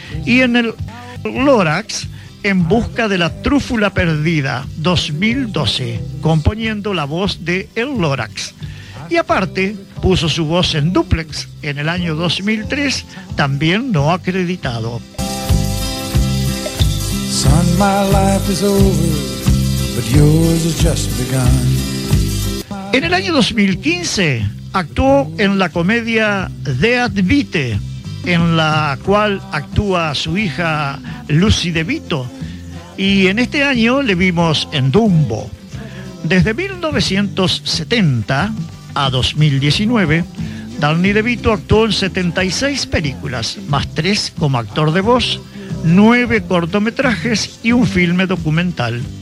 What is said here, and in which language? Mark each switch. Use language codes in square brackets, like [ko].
[es] Y en el Lorax, En Busca de la Trúfula Perdida, 2012, componiendo la voz de El Lorax. Y aparte, puso su voz en Duplex en el año 2003, también no acreditado. [en] Son, my life is over, but yours has just begun. [es] En el año 2015, actuó en la comedia Dead Beat, en la cual actúa su hija Lucy DeVito. Y en este año le vimos en Dumbo. Desde 1970 a 2019, Danny DeVito actuó en 76 películas, más 3 como actor de voz, 9 cortometrajes y un filme documental.